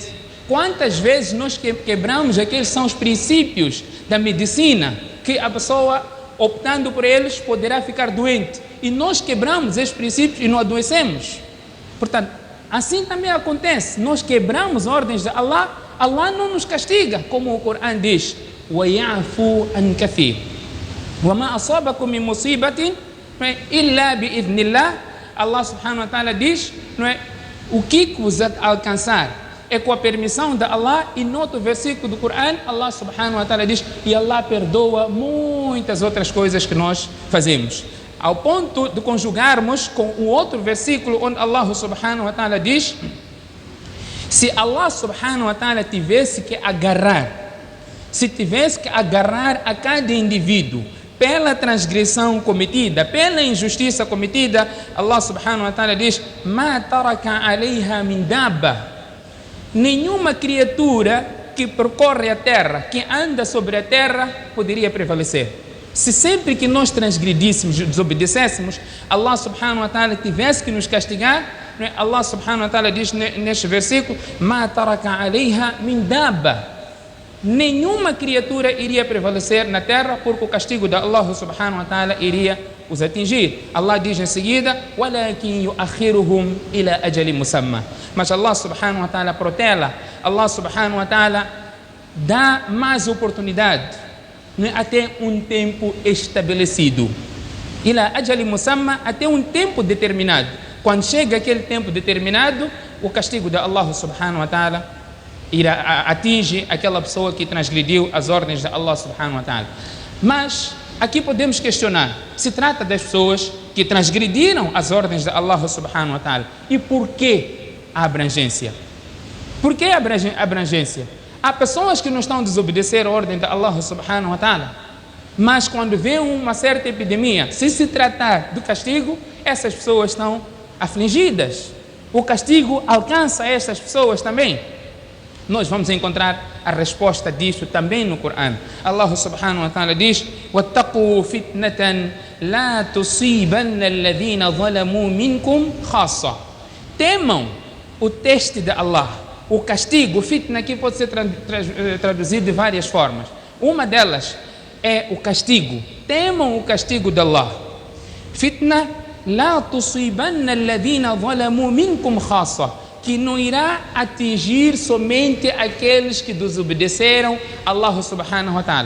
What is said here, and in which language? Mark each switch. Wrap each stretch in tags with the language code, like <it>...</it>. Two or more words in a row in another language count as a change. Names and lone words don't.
<pt>Quantas vezes nós quebramos aqueles são os princípios da medicina, que a pessoa, optando por eles, poderá ficar doente. E nós quebramos esses princípios e não adoecemos. Portanto, assim também acontece. Nós quebramos ordens de Allah, Allah não nos castiga, como o Corão diz:</pt> <ar>وَيَعْفُوا عَنْ كَثِيرٍ وَمَا أَصَابَكُم مِّن مُّصِيبَةٍ إِلَّا بِإِذْنِ اللَّهِ. الله سبحانه وتعالى</ar> <pt>diz, não é, o que vos alcançar é com a permissão de Allah. E no outro versículo do Corão,</pt> <ar>الله سبحانه وتعالى</ar> <pt>diz: e Allah perdoa muitas outras coisas que nós fazemos. Ao ponto de conjugarmos com o outro versículo, onde</pt> <ar>الله سبحانه وتعالى</ar> <pt>diz: se</pt> <ar>الله سبحانه وتعالى</ar> <pt>tivesse que agarrar a cada indivíduo pela transgressão cometida, pela injustiça cometida,</pt> <ar>الله سبحانه وتعالى diz: ما ترك عليها من دابة.</ar> <pt>nenhuma criatura que percorre a terra, que anda sobre a terra, poderia prevalecer. Se sempre que nós transgredíssemos, desobedecêssemos,</pt> <ar>الله سبحانه وتعالى</ar> <pt>tivesse que nos castigar,</pt> <ar>الله سبحانه وتعالى</ar> <pt>diz neste versículo:</pt> <ar>"ما ترك عليها من دابة",</ar> <pt>nenhuma criatura iria prevalecer na terra, porque o castigo de</pt> <ar>الله سبحانه وتعالى</ar> <pt>iria os atingir. Allah diz em seguida:</pt> <ar>"ولكن يؤخرهم إلى أجل مسمى", mas الله سبحانه وتعالى protela, الله سبحانه وتعالى</ar> <pt>dá mais oportunidade, até um tempo estabelecido.</pt> <ar>إلى أجل مسمى,</ar> <pt>até um tempo determinado. Quando chega aquele tempo determinado, o castigo de</pt> <ar>الله سبحانه وتعالى</ar> <pt>atinge aquela pessoa que transgrediu as ordens de</pt> <ar>الله سبحانه وتعالى.</ar> <pt>Mas aqui podemos questionar: se trata das pessoas que transgrediram as ordens de</pt> <ar>الله سبحانه وتعالى,</ar> <pt>e por que a abrangência? Por que a abrangência? Há pessoas que não estão a desobedecer a ordem de</pt> <ar>الله سبحانه وتعالى,</ar> <pt>mas quando vem uma certa epidemia, se tratar do castigo, essas pessoas estão afligidas. O castigo alcança essas pessoas também. Nós vamos encontrar a resposta disso também no Corão.</pt> <ar>الله سبحانه وتعالى diz: "واتقوا فتنة لا تصيبن الذين ظلموا منكم خاصة".</ar> <pt>Temam o teste de Allah, o castigo. Fitna aqui pode ser traduzido de várias formas. Uma delas é o castigo. Temam o castigo de Allah.</pt> <ar>فتنة لا تصيبن الذين ظلموا منكم خاصة,</ar> <pt>que não irá atingir somente aqueles que desobedeceram</pt> <ar>الله سبحانه وتعالى.</ar>